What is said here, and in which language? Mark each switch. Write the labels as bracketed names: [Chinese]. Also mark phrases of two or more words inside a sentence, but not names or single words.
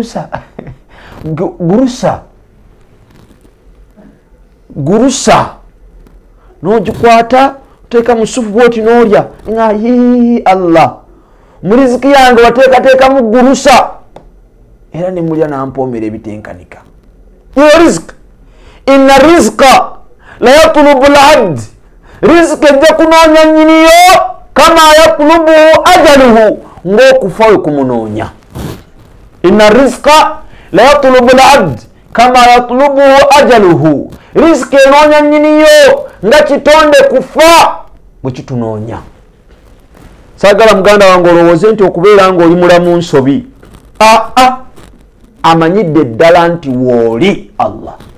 [Ganda] gurusa n'ogikwata oteeka mu sufu bwoti n'olya nga Allah mu riziki yange wateekateekamu gurusa era ne mulya nampoomera ebitenkanika. Yo riziki [Arabic] إن الرزق ليطلب العبد [Ganda] riziki ejja kunoonya nnyiniyo [Arabic] كما يطلبه أجله [Ganda] ng'okufa we kumunoonya. [Arabic] إن الرزق ليطلب العبد كما يطلبه أجله [Ganda] riziki enoonya nnyiniyo nga kitonde kufa bwe kitunoonya. sagala muganda wange olowooze nti okubeera nga oli mulamu nsobi. Amanyidde ddala nti wooli Allah.